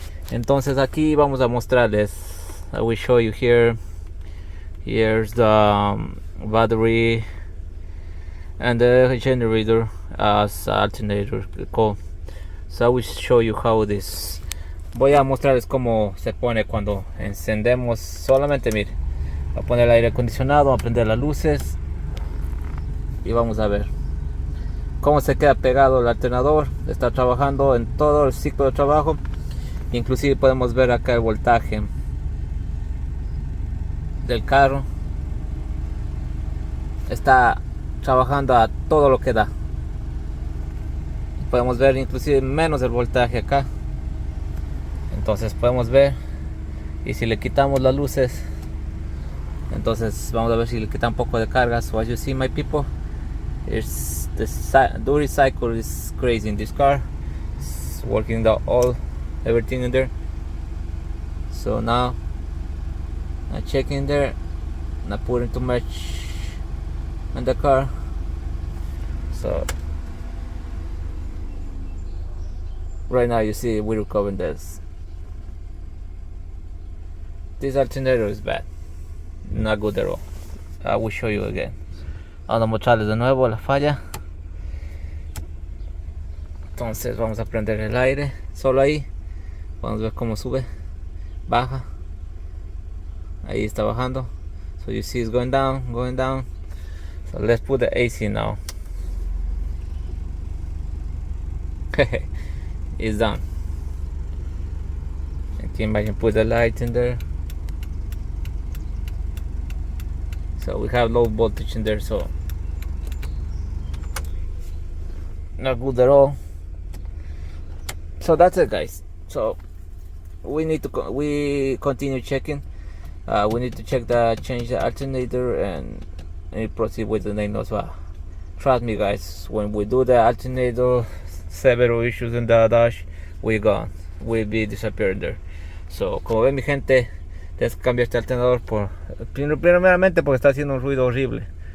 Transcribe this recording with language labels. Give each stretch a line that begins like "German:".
Spanish: Entonces aquí vamos a mostrarles.
English: I will show you here. Here's the battery and the generator as alternator code. So I will show you how this.
Spanish: Voy a mostrarles cómo se pone cuando encendemos. Solamente mire, voy a poner el aire acondicionado, voy a prender las luces y vamos a ver cómo se queda pegado el alternador. Está trabajando en todo el ciclo de trabajo. Inclusive podemos ver acá el voltaje. del carro está trabajando a todo lo que da. Podemos ver inclusive menos el voltaje acá. Entonces podemos ver, y si le quitamos las luces, entonces vamos a ver si le quita un poco de carga.
English: So as you see, my people, it's the duty cycle is crazy in this car. It's working everything in there. So now I check in there, not putting too much in the car. So right now you see we're recovering this. This alternator is bad, not good at all. I will show you again.
Spanish: Vamos a mostrarles de nuevo la falla. Entonces vamos a prender el aire solo ahí. Vamos a ver cómo sube, baja. Ahí está bajando.
English: So you see it's going down, going down. So let's put the AC now. It's done. And can imagine put the light in there. So we have low voltage in there, so not good at all. So that's it, guys. So we need to we continue checking. We need to change the alternator and proceed with the name as well. Trust me, guys, when we do the alternator, several issues in the dash, we're gone. We'll be disappearing there.
Spanish: So como ven, mi gente, tienes que cambiar este alternador primeramente porque está haciendo un ruido horrible.